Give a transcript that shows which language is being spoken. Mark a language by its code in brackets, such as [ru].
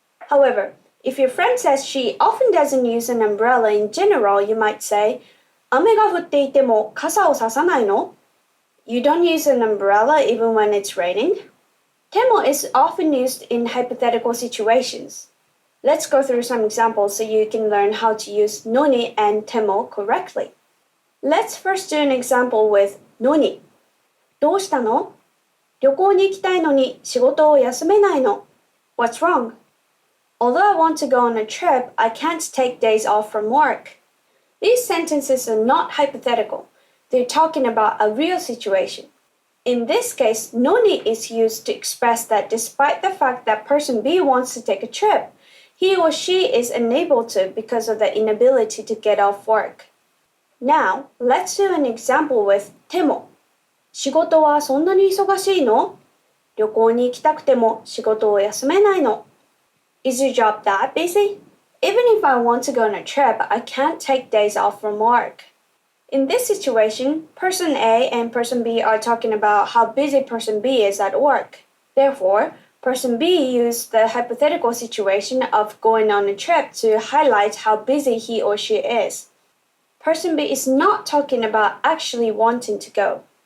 [en] However, if your friend says she often doesn't use an umbrella in general, you might say, 雨が降っていても傘をささないの? You don't use an umbrella even when it's raining. Temo is often used in hypothetical situations. Let's go through some examples so you can learn how to use noni and temo correctly. Let's first do an example with noni. どうしたの? [ja] 旅行に行きたいのに仕事を休めないの? [en] What's wrong? Although I want to go on a trip, I can't take days off from work. These sentences are not hypothetical. They're talking about a real situation. In this case, noni is used to express that despite the fact that person B wants to take a trip, he or she is unable to because of the inability to get off work. Now, let's do an example with temo. [ja] 仕事はそんなに忙しいの?旅行に行きたくても仕事を休めないの? [en] Is your job that busy? Even if I want to go on a trip, I can't take days off from work. In this situation, person A and person B are talking about how busy person B is at work. Therefore, person B used the hypothetical situation of going on a trip to highlight how busy he or she is. Person B is not talking about actually wanting to go.